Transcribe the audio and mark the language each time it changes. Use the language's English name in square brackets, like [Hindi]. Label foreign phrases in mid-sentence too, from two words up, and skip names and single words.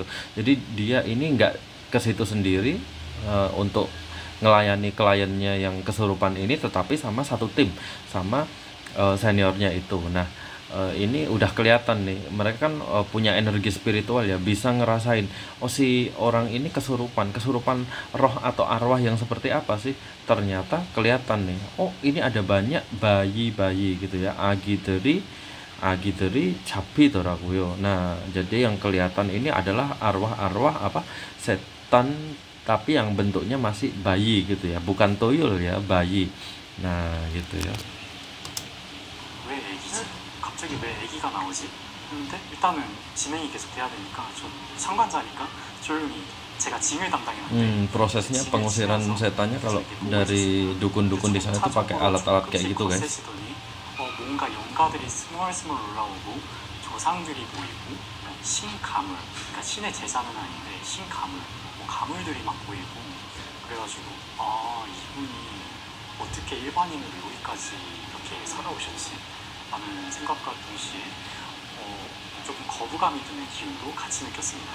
[Indonesian] Jadi dia ini nggak ke situ sendiri untuk ngelayani kliennya yang kesurupan ini, tetapi sama satu tim sama seniornya itu. Nah ini udah kelihatan nih, mereka kan punya energi spiritual ya, bisa ngerasain si orang ini kesurupan roh atau arwah yang seperti apa sih. Ternyata kelihatan nih, ini ada banyak bayi gitu ya, [Korean] 아기들이 잡히더라고요. [Indonesian] Nah jadi yang kelihatan ini adalah arwah apa, setan, tapi yang bentuknya masih bayi gitu ya, bukan tuyul ya, bayi. Nah gitu ya. [Korean] 왜 애기지? 갑자기 왜 애기가 나오지? 근데 일단은 진행이 계속 돼야 되니까 좀 상관자니까 조용히 제가 징을 담당했는데 [Indonesian] prosesnya pengusiran setannya kalau dari dukun-dukun di sana itu pakai alat-alat kayak gitu guys. [Korean] 뭔가 영가들이 스멀스멀 올라오고 조상들이 보이고 신가물, 그러니까 신의 제사는 아닌데 신가물, 가물들이 막 보이고 그래가지고 이분이 어떻게 일반인으로 여기까지 이렇게 살아오셨지 라는 생각과 동시에 조금 거부감이 드는 기운도 같이 느꼈습니다.